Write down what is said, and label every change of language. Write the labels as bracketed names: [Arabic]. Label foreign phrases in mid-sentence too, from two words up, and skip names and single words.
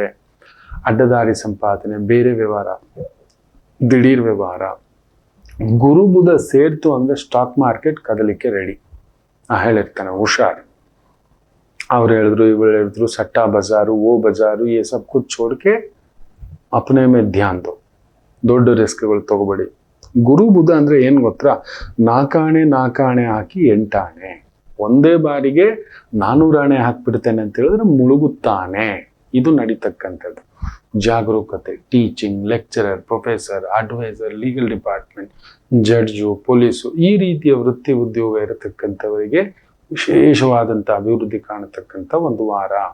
[Kannada] ಅಡ್ಡದಾರಿ ಸಂಪಾದನೆ, ಬೇರೆ ವ್ಯವಹಾರ, ದಿಢೀರ್ ವ್ಯವಹಾರ. ಗುರು ಬುಧ ಸೇರ್ತು ಅಂದ್ರೆ [English] stock market [Kannada] ಕದಲಿಕ್ಕೆ ರೆಡಿ. ಹೇಳಿರ್ತಾನೆ ಹುಷಾರ್. ಅವ್ರು ಹೇಳಿದ್ರು, ಇವ್ರು ಹೇಳಿದ್ರು, ಸಟ್ಟಾ ಬಜಾರು, ಓ ಬಜಾರು, ಈ [Hindi] सब कुछ छोड़के अपने में ध्यान दो. [Kannada] ದೊಡ್ಡ ರಿಸ್ಕ್ಗಳು ತಗೋಬೇಡಿ. ಗುರು ಬುಧ ಅಂದ್ರೆ ಏನ್ ಗೊತ್ತಾ? ನಾಕಾಣೆ ಹಾಕಿ 8 ಆಣೆ. ಒಂದೇ ಬಾರಿಗೆ 400 ಆಣೆ ಹಾಕ್ಬಿಡ್ತೇನೆ ಅಂತ ಹೇಳಿದ್ರೆ ಮುಳುಗುತ್ತಾನೆ. ಇದು ನಡೀತಕ್ಕಂಥದ್ದು. ಜಾಗರೂಕತೆ, [English] teaching, lecturer, professor, adviser, legal department, [Kannada] ಜಡ್ಜು, ಪೊಲೀಸು, ಈ ರೀತಿಯ ವೃತ್ತಿ ಉದ್ಯೋಗ ಇರತಕ್ಕಂಥವರಿಗೆ ವಿಶೇಷವಾದಂಥ ಅಭಿವೃದ್ಧಿ ಕಾಣತಕ್ಕಂಥ ಒಂದು ವಾರ.